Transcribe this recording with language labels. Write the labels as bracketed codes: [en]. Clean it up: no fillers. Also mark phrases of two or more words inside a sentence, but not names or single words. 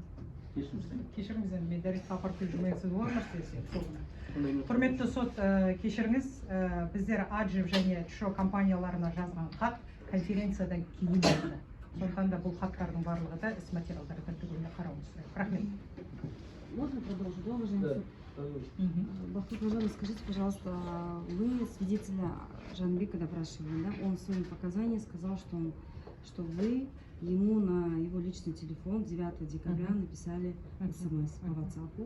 [kk] Кешіріңіз, енді мен дәретханаға апарып келіп жүрмеңіз болар нәрсе. Құрметті сот, кешіріңіз, біздер Аджип және ЧШО компанияларына жазған хат конференциядан кейін болды. Сондықтан да бұл хаттардың барлығы да іс материалдары түгеліне қарауымыз керек. Рахмет. [ru] Можно продолжить? Да, уважаемый суд? Бахтур Мажанов, скажите, пожалуйста, вы свидетеля Жанбека допрашивали, да? Он в своем показании сказал, что вы ему на его личный телефон 9 декабря написали СМС по WhatsApp.